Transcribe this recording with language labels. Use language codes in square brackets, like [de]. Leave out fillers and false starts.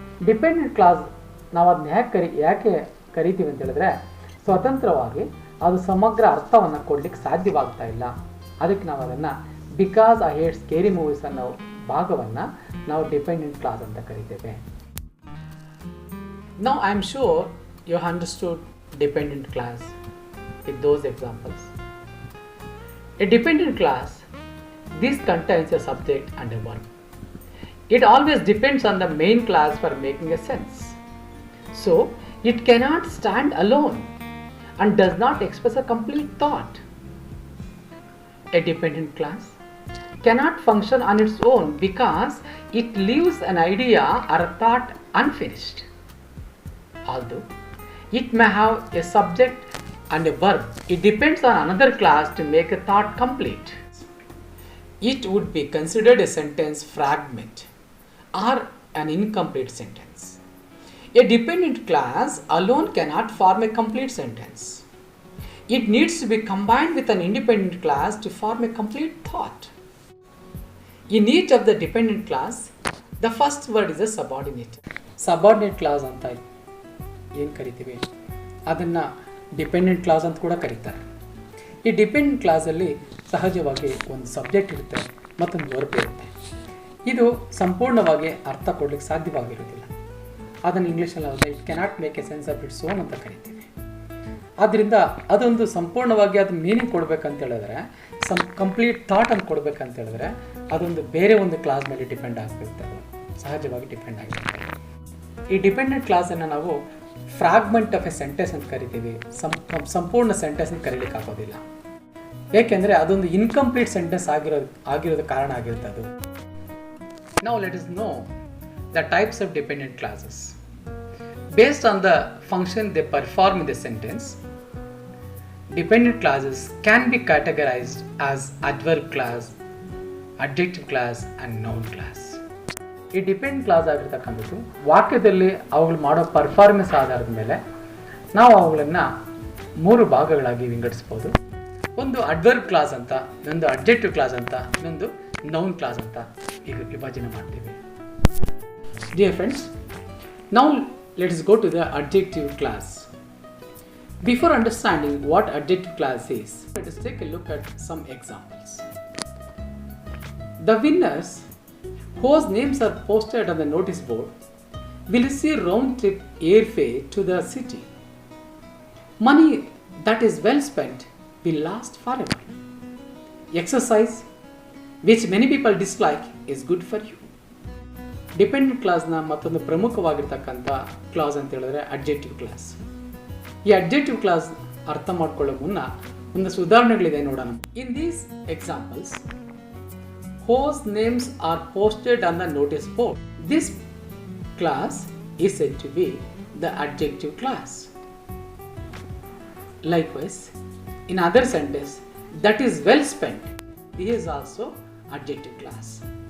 [kn] Dependent class ನಾವು ಅದನ್ನ ಯಾಕೆ ಕರಿತೀವಿ ಅಂತ ಹೇಳಿದ್ರೆ ಸ್ವತಂತ್ರವಾಗಿ ಅದು ಸಮಗ್ರ ಅರ್ಥವನ್ನು ಕೊಡ್ಲಿಕ್ಕೆ ಸಾಧ್ಯವಾಗ್ತಾ ಇಲ್ಲ. ಅದಕ್ಕೆ ನಾವು ಅದನ್ನು [en] because I hate scary movies [kn] ಅನ್ನೋ ಭಾಗವನ್ನು ನಾವು ಡಿಪೆಂಡೆಂಟ್ ಕ್ಲಾಸ್ ಅಂತ ಕರಿತೇವೆ. [en] Now I am sure you understood dependent class with those examples. A dependent class, this contains a subject and a verb. It always depends on the main class for making a sense. So, it cannot stand alone and does not express a complete thought. A dependent class cannot function on its own because it leaves an idea or a thought unfinished. Although it may have a subject and a verb, it depends on another class to make a thought complete. It would be considered a sentence fragment or an incomplete sentence. A dependent class alone cannot form a complete sentence. It needs to be combined with an independent class to form a complete thought. In each of the dependent class, the first word is a subordinate. [kn] Subordinate class anta ಏನು ಕರಿತೀವಿ ಅದನ್ನು dependent class ಅಂತ ಕೂಡ ಕರೀತಾರೆ. ಈ dependent ಕ್ಲಾಸಲ್ಲಿ ಸಹಜವಾಗಿ ಒಂದು ಸಬ್ಜೆಕ್ಟ್ ಇರುತ್ತೆ ಮತ್ತೊಂದು ವರ್ಬ್ ಇರುತ್ತೆ. ಇದು ಸಂಪೂರ್ಣವಾಗಿ ಅರ್ಥ ಕೊಡ್ಲಿಕ್ಕೆ ಸಾಧ್ಯವಾಗಿರೋದಿಲ್ಲ. ಅದನ್ನು ಇಂಗ್ಲೀಷಲ್ಲಿ ಆದಾಗ [en] it cannot make a sense of its own [kn] ಅಂತ ಕರಿತೀವಿ. ಆದ್ದರಿಂದ ಅದೊಂದು ಸಂಪೂರ್ಣವಾಗಿ ಅದು ಮೀನಿಂಗ್ ಕೊಡಬೇಕಂತ ಹೇಳಿದ್ರೆ ಕಂಪ್ಲೀಟ್ ಥಾಟ್ ಅಂತ ಕೊಡಬೇಕಂತ ಹೇಳಿದ್ರೆ ಅದೊಂದು ಬೇರೆ ಒಂದು ಕ್ಲಾಸ್ ಮೇಲೆ ಡಿಪೆಂಡ್ ಆಗಿರುತ್ತೆ. ಸಹಜವಾಗಿ ಡಿಪೆಂಡ್ ಆಗಿರುತ್ತೆ. ಈ ಡಿಪೆಂಡೆಂಟ್ ಕ್ಲಾಸನ್ನು ನಾವು [en] fragment of a sentence [kn] ಅಂತ ಕರಿತೀವಿ. ಸಂಪೂರ್ಣ ಸೆಂಟೆನ್ಸ್ ಅಂತ ಕರೀಲಿಕ್ಕೆ ಆಗೋದಿಲ್ಲ. ಏಕೆಂದರೆ ಅದೊಂದು ಇನ್ಕಂಪ್ಲೀಟ್ ಸೆಂಟೆನ್ಸ್ ಆಗಿರೋದು ಕಾರಣ ಆಗಿರುತ್ತೆ ಅದು. [en] Now let us know the types of dependent clauses. Based on the function they perform in the sentence, dependent clauses can be categorized as adverb clause, adjective clause and noun clause. [kn] ಈ depend class ಆಗಿರ್ತಕ್ಕಂಥದ್ದು ವಾಕ್ಯದಲ್ಲಿ ಅವುಗಳು ಮಾಡೋ performance ಆಧಾರದ ಮೇಲೆ ನಾವು ಅವುಗಳನ್ನು 3 ಭಾಗಗಳಾಗಿ ವಿಂಗಡಿಸ್ಬೋದು. ಒಂದು ಅಡ್ವರ್ಬ್ ಕ್ಲಾಸ್ ಅಂತ, ಇನ್ನೊಂದು ಅಡ್ಜೆಕ್ಟಿವ್ ಕ್ಲಾಸ್ ಅಂತ, ಇನ್ನೊಂದು ನೌನ್ ಕ್ಲಾಸ್ ಅಂತ ಈಗ ವಿಭಜನೆ ಮಾಡ್ತೀವಿ. [en] Dear friends, now let's go to the adjective class. Before understanding what adjective class is, let us take a look at some examples. The winners whose names are posted on the notice board will receive round-trip airfare to the city. Money that is well spent will last forever. Exercise, which many people dislike, is good for you. [kn] Dependent ಕ್ಲಾಸ್ನ ಮತ್ತೊಂದು ಪ್ರಮುಖವಾಗಿರ್ತಕ್ಕಂಥ class ಅಂತ ಹೇಳಿದ್ರೆ adjective class. ಈ adjective class ಅರ್ಥ ಮಾಡ್ಕೊಳ್ಳೋ ಮುನ್ನ ಒಂದಷ್ಟು ಉದಾಹರಣೆಗಳಿದೆ ನೋಡೋಣ. [en] In these examples, whose names are posted on the notice board. This class is said to be the adjective class. Likewise, in other sentence, that is well spent, this is also adjective class.